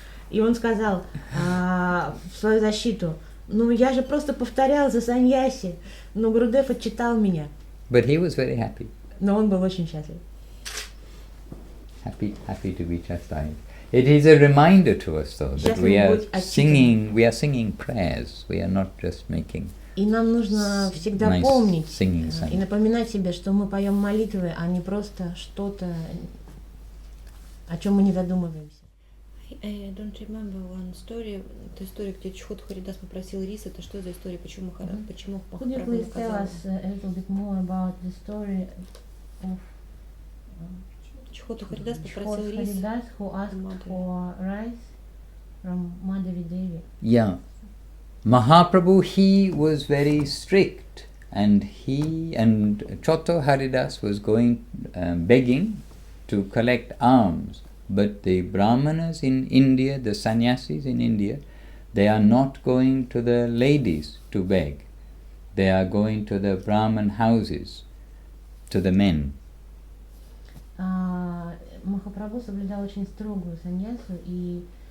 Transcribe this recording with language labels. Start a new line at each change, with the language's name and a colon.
Russian: И он сказал в свою защиту, ну я же просто повторял за саньяси, но Гурудев отчитал меня.
English: But he was very happy.
Russian: Но он был очень счастлив.
English: Happy to be chastised. It is a reminder to us, though, that we are singing prayers. We are not just making.
Russian: И нам нужно всегда
English: nice
Russian: помнить
English: singing
Russian: и напоминать себе, что мы поем молитвы, а не просто что-то, о чем мы не задумываемся.
English: I don't remember one story.
Russian: Это история, где Чхот Харидас попросил рис. Это что за история? Почему Махапрабху
English: Could you please tell us a little bit more about the story of
Russian: Чхот Харидас попросил рис.
English: Харидас, who asked for rice from Madhavi Devi. Yeah. Mahaprabhu, he was very strict, and Chotto Haridas was going begging to collect alms. But the Brahmanas in India, the sannyasis in India, they are not going to the ladies to beg. They are going to the Brahman houses, to the men.
Russian: Махапрабху соблюдал очень строгую саньясу, и